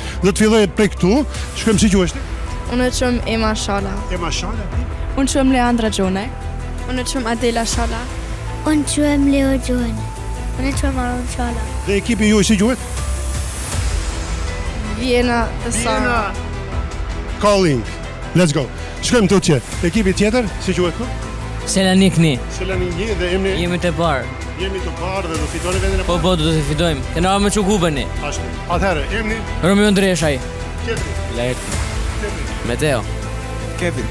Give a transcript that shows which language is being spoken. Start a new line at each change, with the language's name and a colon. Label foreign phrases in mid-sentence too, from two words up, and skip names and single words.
Albanian: Do të filloj prej këtu. Shkojmë si quhesh ti? Unë quhem Ema Shala. Ema Shala. Unë quhem Leandra Gjone. Unë quhem Adela Shala. Unë quhem Leo Gjone. Unë quhem Aron Shala. Dhe ekipi juaj si quhet? Vjena dhe Sara.
English: Calling. Let's go.
Albanian: Shkojmë tutje. Ekipi tjetër, si quhet këtu? Selanikni. Selanikni dhe jemi të parë. Jemi të parë dhe do fitoni vendin e parë. Po, do të fitojmë. Kena me që kubeni. Ashtu. Atëherë, emni? Romeo Ndreshaj. Tjetri. Laerti. Tjetri. Mateo. Kevin.